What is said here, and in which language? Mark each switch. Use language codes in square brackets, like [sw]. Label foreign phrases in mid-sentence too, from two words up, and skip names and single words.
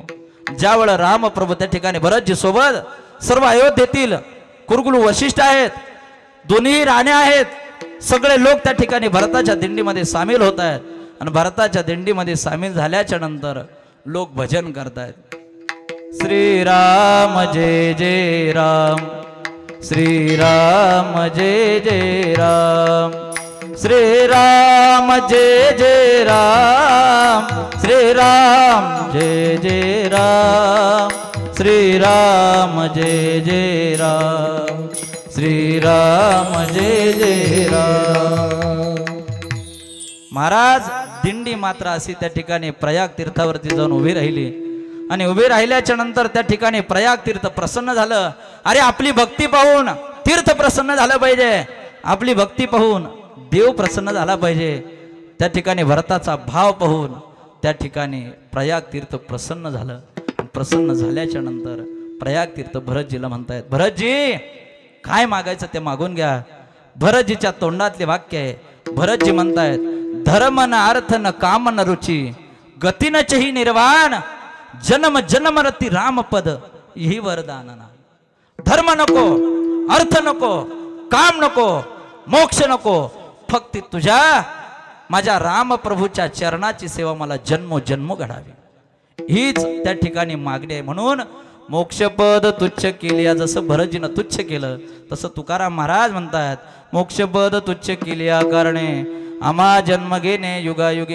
[mr] ज्यावेळेला रामप्रभू त्या ठिकाणी भरतजी सोबत सर्व अयोध्येतील कुरुकुल वशिष्ठ आहेत, दोन्ही राणे आहेत, सगळे लोक त्या ठिकाणी भरताच्या दिंडीमध्ये सामील होत आहेत. आणि भरताच्या दिंडीमध्ये सामील झाल्याच्या नंतर लोक भजन करतायत, श्रीराम जय जय राम, श्रीराम जय जय राम, श्रीराम जय जय राम, श्रीराम जय जय राम, श्रीराम जय जय राम, श्रीराम जय जय राम. महाराज दिंडी मात्र अशी त्या ठिकाणी प्रयाग तीर्थावरती जाऊन उभी राहिली. आणि उभी राहिल्याच्या नंतर त्या ठिकाणी प्रयाग तीर्थ प्रसन्न झालं. अरे आपली भक्ती पाहून तीर्थ प्रसन्न झालं पाहिजे, आपली भक्ती पाहून देव प्रसन्न झाला पाहिजे. त्या ठिकाणी भरताचा भाव पाहून त्या ठिकाणी प्रयाग तीर्थ प्रसन्न झालं. प्रसन्न झाल्याच्या नंतर प्रयाग तीर्थ भरतजीला म्हणतायत, भरतजी काय मागायचं ते मागून घ्या. भरतजीच्या तोंडातले वाक्य आहे. भरतजी म्हणतायत, [awa] धर्म न अर्थ न काम न रुची, गती न चही निर्वाण, जन्म जन्म रती रामपद ही वरदानना. [mr] धर्म नको, अर्थ नको, काम नको, मोक्ष नको, फक्त तुझ्या माझ्या रामप्रभूच्या चरणाची सेवा मला जन्मोजन्म घडावी, हीच त्या ठिकाणी मागणी आहे. म्हणून मोक्षपद तुच्छ केली, जसं भरतजीनं तुच्छ केलं तसं तुकाराम महाराज म्हणतात, मोक्षपद तुच्छ केली कारणे आम्हा जन्म घेणे युगायुगी.